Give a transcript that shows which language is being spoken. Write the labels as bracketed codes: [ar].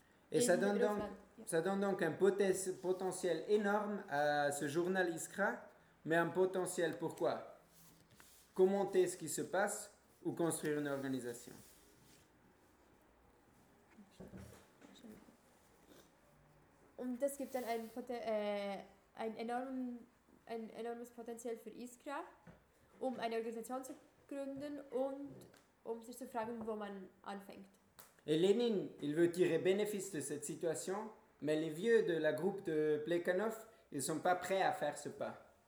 [fr] Et ça donne donc un potentiel énorme à ce journal Iskra, mais un potentiel pourquoi? Commenter ce qui se passe ou construire une organisation? [de] Und es gibt dann ein enormes Potenzial für Iskra, um eine Organisation zu gründen und um sich zu fragen, wo man anfängt. [fr] Et Lénine, il veut tirer bénéfice de cette situation, mais les vieux de la groupe de Plekhanov, ils ne sont pas prêts à faire ce pas.